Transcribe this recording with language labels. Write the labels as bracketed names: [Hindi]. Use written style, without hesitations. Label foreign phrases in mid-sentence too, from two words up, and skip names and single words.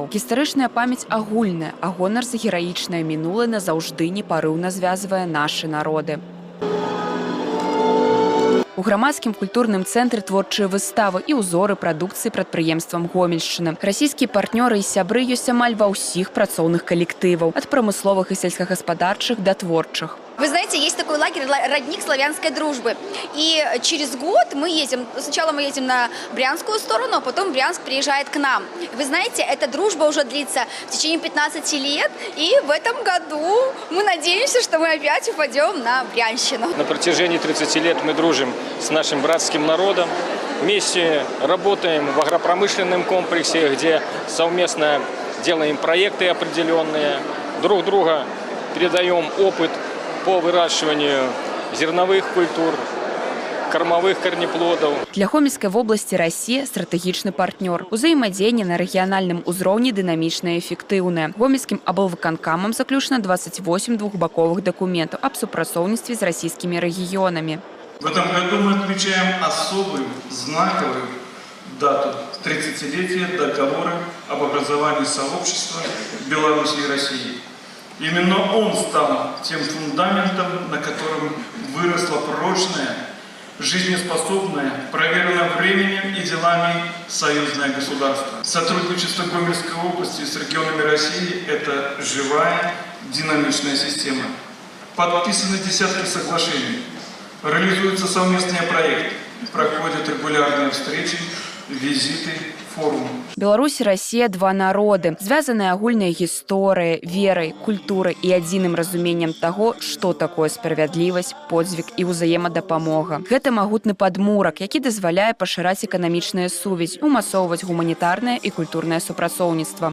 [Belarusian] Гістарычная памяць агульная, а гонар за гераічнае мінулае назаўжды непарыўна звязвае нашы народы. У грамадскім культурным цэнтры творчыя выставы і ўзоры прадукцыі прадпрыемствам Гомельшчыны. Расійскія партнёры і сябры ёсць амаль ва ўсіх працоўных калектываў, ад прамысловых і сельскагаспадарчых да творчых. [Russian] Вы знаете, есть такой лагерь «Родник славянской дружбы». И через год мы едем, сначала мы едем на Брянскую сторону, а потом Брянск приезжает к нам. Вы знаете, эта дружба уже длится в течение 15 лет, и в этом году мы надеемся, что мы опять упадем на Брянщину. На протяжении 30 лет мы дружим с нашим братским народом. Вместе работаем в агропромышленном комплексе, где совместно делаем проекты определенные, друг друга передаем опыт по выращиванию зерновых культур, кормовых корнеплодов. [Belarusian] Для Гомельскай вобласці Расія стратэгічны партнёр. Узаемадзеянне на рэгіянальным узроўні дынамічнае і эфектыўнае. Гомельскім аблвыканкамам заключана 28 двухбаковых дакументаў аб супрацоўніцтве з расійскімі рэгіёнамі. [Russian] В этом году мы отмечаем особую, знаковую дату – 30-летие договора об образовании сообщества Беларуси и России. Именно он стал тем фундаментом, на котором выросло прочное, жизнеспособное, проверенное временем и делами союзное государство. Сотрудничество Гомельской области с регионами России – это живая, динамичная система. Подписаны десятки соглашений, реализуются совместные проекты, проходят регулярные встречи, визиты, форумы. [Belarusian] Беларусь і Расія – два народы, звязаныя агульнай гісторыяй, верай, культурай і адзіным разуменнем таго, што такое справядлівасць, подзвіг і ўзаемадапамога. Гэта магутны падмурак, які дазваляе пашыраць эканамічныя сувязі, умасоўваць гуманітарнае і культурнае супрацоўніцтва.